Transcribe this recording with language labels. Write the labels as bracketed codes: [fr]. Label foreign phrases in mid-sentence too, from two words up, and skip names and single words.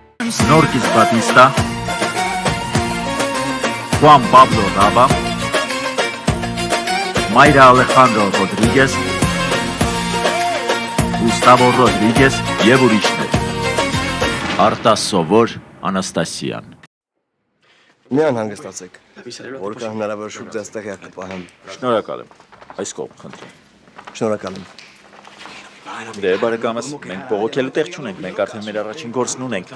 [hy] Norquis Batista, Juan Pablo Raba, Mayra Alejandro Rodríguez, Gustavo Rodríguez եւ ուրիշներ։ Արտաս Սովոր, Անաստասիան։ Միան հանգստացեք, որքան հնարավոր շուտ ձեզ տեղյակ կպահեմ։ Շնորհակալ եմ։ Այս կողմ խնդրեմ։ Շնորհակալ եմ։ Դե բարեկամս, մենք բողոքելու տեղ չունենք, մենք արդեն մեր առաջին գործն ունենք։